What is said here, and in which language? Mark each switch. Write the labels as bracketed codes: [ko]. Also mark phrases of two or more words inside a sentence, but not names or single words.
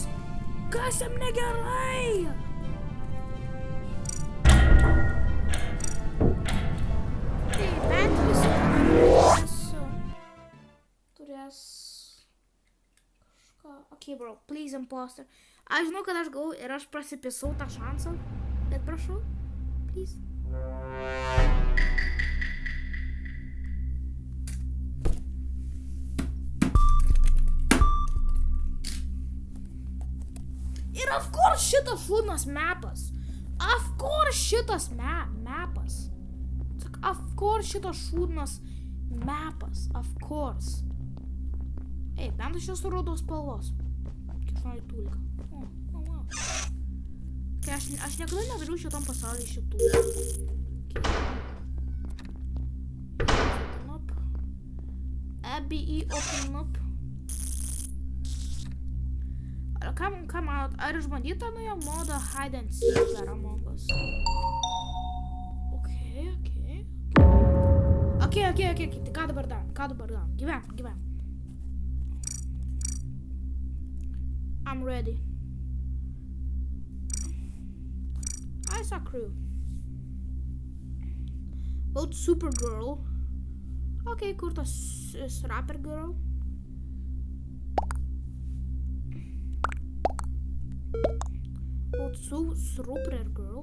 [lt] Kas jam negerai? Tai bent visi turės kažką. [en] Okay, bro, please, imposter. [lt] Aš žinau, kad aš gavau ir aš prasipisau tą šansą, bet prašau, [en] please. [lt] Ir [en] of course [lt] šitas šūdnas mapas. [en] Of course [lt] šitas mapas. [en] Of course [lt] šitas šūdnas mapas. [en] Of course. [lt] Ei, bent aš esu rudos spalvos. Kaip nori tulika. Wow. Tai aš niekada nedariau šitam pasaulyje šitų. [en] Open up. ABE open up. [lt] Ką manot, ar išbandyt tą naują modą Hide and Seek dar Among Us? Okay, tai ką dabar darom? Gyvenk. [en] I'm ready. I saw crew. [lt] Old Supergirl. Ok, kur tas Rapper Girl? [en] Old Super Girl.